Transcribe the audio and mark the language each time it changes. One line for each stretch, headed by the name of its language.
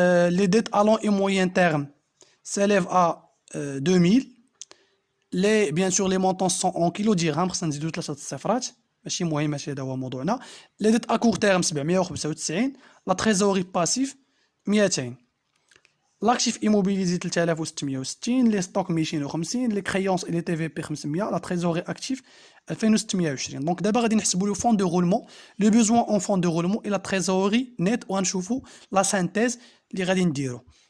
French: Les dettes à long et moyen terme s'élèvent à 2000. Bien sûr, les montants sont en kilo dirhams.
Arabic: خصنا نزيدو 3 الصفرات ماشي مهم، ماشي هذا هو موضوعنا.
French: Les dettes à court terme 795. La trésorerie passive 200. L'actif immobilisé 3660. Les stocks 250. Les créances et les TVP 500. La trésorerie active 2620. Donc d'abord
Arabic: غادي نحسبوا
French: le fonds de roulement, le besoin en fonds de roulement et la trésorerie nette
Arabic: وغنشوفوا
French: la synthèse
Arabic: اللي غادي نديرو.